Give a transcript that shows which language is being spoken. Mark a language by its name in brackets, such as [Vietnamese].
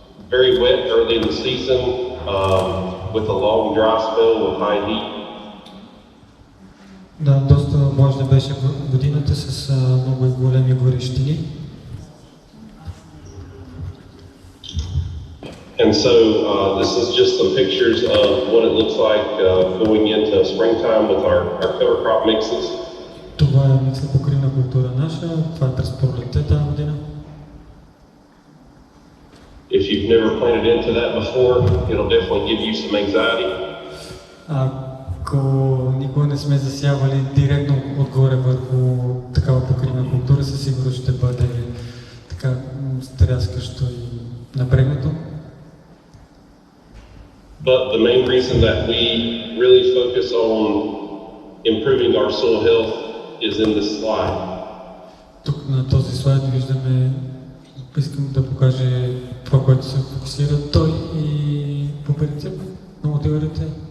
[English] Very wet early in the season, with a long dry spell with high heat. [Bulgarian] Да, доста влажна беше годината с много големи горещини. [English] And so this is just some pictures of what it looks like going into springtime with our cover crop mixes. [Bulgarian] Това е микса покривна култура наша, това е през пролетта тази година. [English] If you've never planted into that before, it'll definitely give you some anxiety. [Bulgarian] Ако никога не сме засявали директно отгоре върху такава покривна култура, със сигурност ще бъде така стряскащо и напрегнато. [English] But the main reason that we really focus on improving our soil health is in this slide. [Bulgarian] Тук на този слайд виждаме, искам да покажа това, което се фокусира той и по принцип на мотивирате.